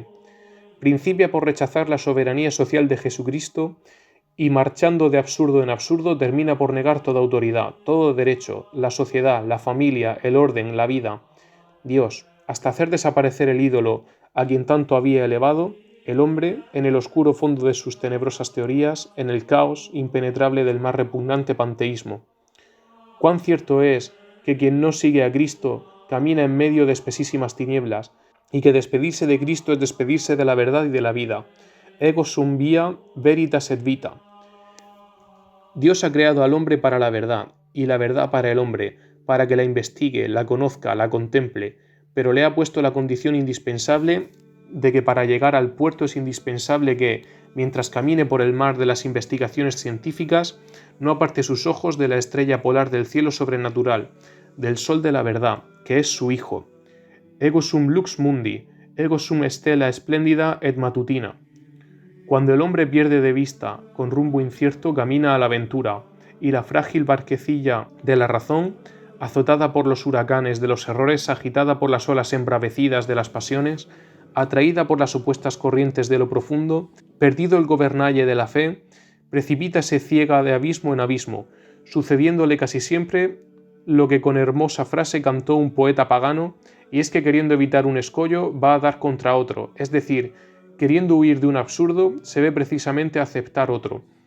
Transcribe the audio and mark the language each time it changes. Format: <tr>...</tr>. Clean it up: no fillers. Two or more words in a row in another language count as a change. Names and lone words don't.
<es>Principia por rechazar la soberanía social de Jesucristo y marchando de absurdo en absurdo termina por negar toda autoridad, todo derecho, la sociedad, la familia, el orden, la vida, Dios, hasta hacer desaparecer el ídolo a quien tanto había elevado, el hombre, en el oscuro fondo de sus tenebrosas teorías, en el caos impenetrable del más repugnante panteísmo. Cuán cierto es que quien no sigue a Cristo camina en medio de espesísimas tinieblas, y que despedirse de Cristo es despedirse de la verdad y de la vida.</es> <la>Ego sum via veritas et vita.</la> <es>Dios ha creado al hombre para la verdad, y la verdad para el hombre, para que la investigue, la conozca, la contemple, pero le ha puesto la condición indispensable de que para llegar al puerto es indispensable que, mientras camine por el mar de las investigaciones científicas, no aparte sus ojos de la estrella polar del cielo sobrenatural, del sol de la verdad, que es su Hijo.</es> <la>Ego sum lux mundi, ego sum stella splendida et matutina.</la> <es>Cuando el hombre pierde de vista, con rumbo incierto camina a la aventura, y la frágil barquecilla de la razón, azotada por los huracanes de los errores, agitada por las olas embravecidas de las pasiones, atraída por las opuestas corrientes de lo profundo, perdido el gobernalle de la fe, precipítase ciega de abismo en abismo, sucediéndole casi siempre lo que con hermosa frase cantó un poeta pagano, y es que queriendo evitar un escollo va a dar contra otro, es decir, queriendo huir de un absurdo se ve precisamente a aceptar otro,</es>